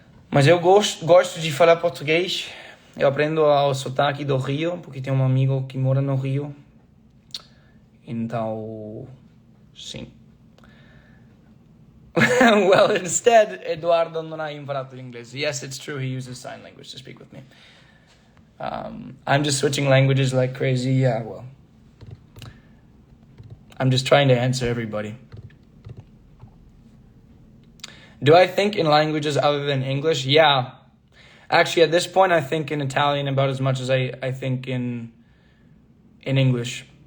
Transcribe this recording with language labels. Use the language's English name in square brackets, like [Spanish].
[Portuguese] Mas eu gosto de falar português. Eu aprendo ao sotaque do Rio, porque tem um amigo que mora no Rio. Então, sim. [English] Well, instead, [Italian] Eduardo non ha imparato l'inglese. [English] Yes, it's true, he uses sign language to speak with me. I'm just switching languages like crazy. Yeah, well, I'm just trying to answer everybody. Do I think in languages other than English? Yeah. Actually, at this point, I think in Italian about as much as I think in English.